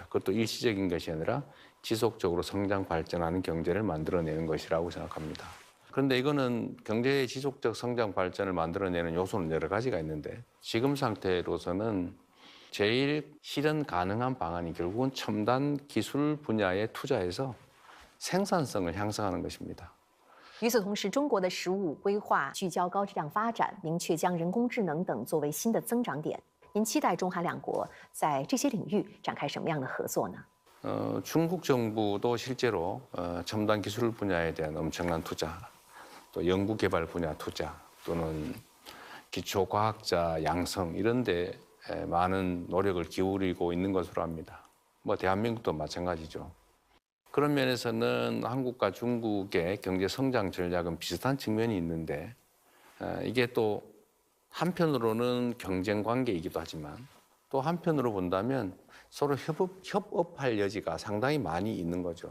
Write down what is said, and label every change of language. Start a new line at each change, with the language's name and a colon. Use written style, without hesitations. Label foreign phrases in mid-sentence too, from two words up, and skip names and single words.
Korean: 그것도 일시적인 것이 아니라 지속적으로 성장 발전하는 경제를 만들어내는 것이라고 생각합니다. 그런데 이거는 경제의 지속적 성장 발전을 만들어내는 요소는 여러 가지가 있는데 지금 상태로서는 제일 실현 가능한 방안이 결국은 첨단 기술 분야에 투자해서 생산성을 향상하는 것입니다.
Chinese: 与此同时，中国的15规划聚焦高质量发展，明确将人工智能等作为新的增长点。您期待中韩两国在这些领域展开什么样的合作呢？
Korean: 중국 정부도 실제로 첨단 기술 분야에 대한 엄청난 투자, 또 연구개발 분야 투자 또는 기초과학자 양성 이런 데 많은 노력을 기울이고 있는 것으로 압니다. 뭐 대한민국도 마찬가지죠. 그런 면에서는 한국과 중국의 경제 성장 전략은 비슷한 측면이 있는데 이게 또 한편으로는 경쟁 관계이기도 하지만 또 한편으로 본다면 서로 협업할 여지가 상당히 많이 있는 거죠.